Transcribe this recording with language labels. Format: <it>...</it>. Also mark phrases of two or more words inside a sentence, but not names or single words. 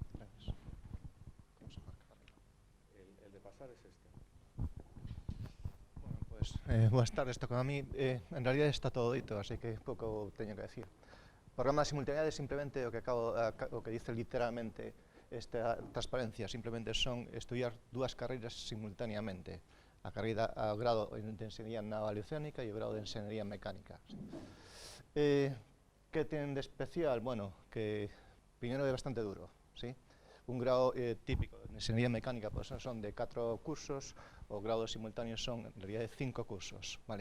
<es>El de pasar es este. Bueno, pues buenas tardes, toca a mí. En realidad</es> <gl>está todo dito, así que poco teño que decir.</gl> <es>Programa de simultaneidad es</es> <gl>simplemente o que dice literalmente esta transparencia, simplemente son estudiar dúas carreiras simultáneamente, a grado de Enxeñería Naval e Oceánica e o grado de Enxeñería Mecánica.</gl> <es>¿Qué tienen de especial? Bueno, que primero es bastante duro, ¿sí? Un grado típico de Enxeñería Mecánica pues son de 4 cursos, o grados simultáneos son en realidad de 5 cursos, ¿vale?</es>